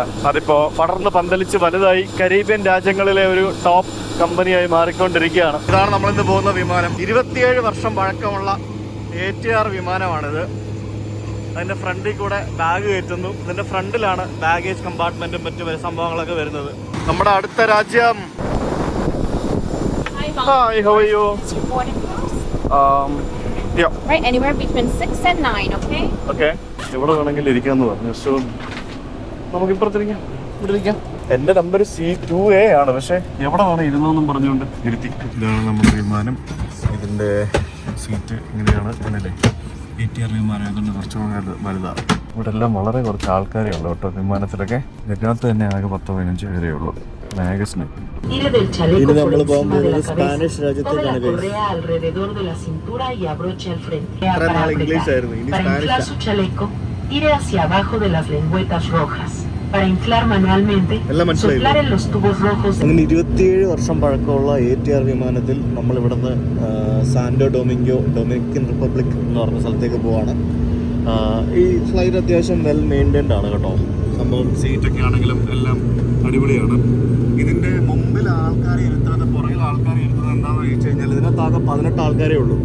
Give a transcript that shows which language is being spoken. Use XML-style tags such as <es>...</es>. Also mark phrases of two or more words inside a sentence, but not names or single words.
<ml>അതിപ്പോ പടർന്ന് പന്തലിച്ച് വലുതായി കരീബിയൻ രാജ്യങ്ങളിലെ ഒരു ടോപ്പ് കമ്പനിയായി മാറിക്കൊണ്ടിരിക്കുകയാണ്. ഇതാണ് നമ്മളിന്ന് പോകുന്ന വിമാനം. 27 വർഷം പഴക്കമുള്ള ATR വിമാനമാണിത്. അതിൻ്റെ ഫ്രണ്ടിൽ കൂടെ ബാഗ് കയറ്റുന്നു. ഇതിൻ്റെ ഫ്രണ്ടിലാണ് ബാഗേജ് കമ്പാർട്ട്മെൻറ്റും മറ്റു സംഭവങ്ങളൊക്കെ വരുന്നത്. നമ്മുടെ അടുത്ത രാജ്യം.</ml> <en>Hi, how are you? It's your boarding pass. Yeah. Right, anywhere between 6 and 9, okay? Okay.</en> <ml>എവിടെ വേണമെങ്കിലും ഇരിക്കാമെന്ന് പറഞ്ഞു. സോ നമുക്കിപ്പുറത്തിരിക്കാം, ഇവിടെ ഇരിക്കാം. എൻ്റെ നമ്പർ C2A ആണ്. പക്ഷേ എവിടെ വേണം ഇരുന്നെന്നും പറഞ്ഞുകൊണ്ട് ഇരുത്തി. ഇതാണ് നമ്മുടെ വിമാനം. ഇതിൻ്റെ സീറ്റ് ഇങ്ങനെയാണ്. അങ്ങനെയല്ലേ, ATR വിമാനം ആയതുകൊണ്ട് കുറച്ചുകൂടെ വലുതാണ്. ഇവിടെ എല്ലാം വളരെ കുറച്ച് ആൾക്കാരേ ഉള്ളൂ കേട്ടോ വിമാനത്തിലൊക്കെ. ഇതിനകത്ത് തന്നെ ആകെ 10-15 പേരേ ഉള്ളൂ. മാഗസിന് ഇത് നമ്മൾ പോകുന്നത് സ്പാനിഷ് രാജ്യത്തേക്കാണ്. ഇത്ര നാൾ ഇംഗ്ലീഷ് ആയിരുന്നു, ഇനി സ്പാനിഷ്.</ml> <es>Tire hacia abajo de las lengüetas rojas. Para inflar manualmente, soplar en los tubos rojos.</es> <ml>അങ്ങനെ 27 വർഷം പഴക്കമുള്ള ATR വിമാനത്തിൽ നമ്മൾ ഇവിടുന്ന് സാന്റോ ഡൊമിനിക്കൻ റിപ്പബ്ലിക് എന്ന് പറഞ്ഞ സ്ഥലത്തേക്ക് പോവാണ്. ഈ ഫ്ലൈറ്റ് അത്യാവശ്യം</ml> <en>well maintained</en> <ml>ആണ് കേട്ടോ. സംഭവം സീറ്റൊക്കെ ആണെങ്കിലും എല്ലാം അടിപൊളിയാണ്. ഇതിൻ്റെ മുമ്പിൽ ആൾക്കാരെ ഇരുത്തുന്നത്, പുറകിൽ ആൾക്കാരെ ഇരുത്തുന്നത് എന്താണെന്ന് ചോദിച്ചു കഴിഞ്ഞാൽ ഇതിനകത്താകെ 18 ആൾക്കാരേ ഉള്ളൂ.</ml>